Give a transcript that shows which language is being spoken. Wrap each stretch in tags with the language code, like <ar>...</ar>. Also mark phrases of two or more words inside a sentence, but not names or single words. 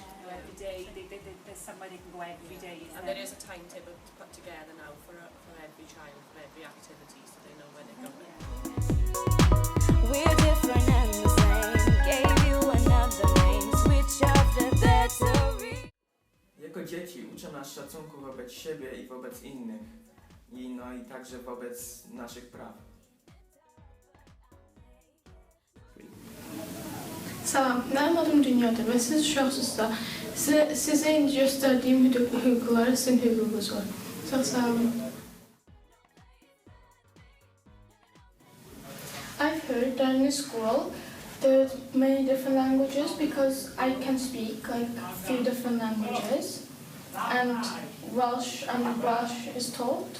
<en>You know, every day, there's somewhere they can go every day. And there is a timetable put together now for every child, for every activity, so they know where they're going. We're different and the same. Gave you another name. Switch off the battery.</en> <pl>Jako dzieci uczą nas szacunku wobec siebie i wobec innych. I także wobec naszych praw.</pl> <az>Salam, mən adım Dünyadır və siz uşaqsınızsa, sizə indi göstərdiyim hüquqları sizin hüququnuz var. Çox sağ olun.</az> <en>I've heard that in school there's many different languages because I can speak like a few different languages, and Welsh is taught.</en>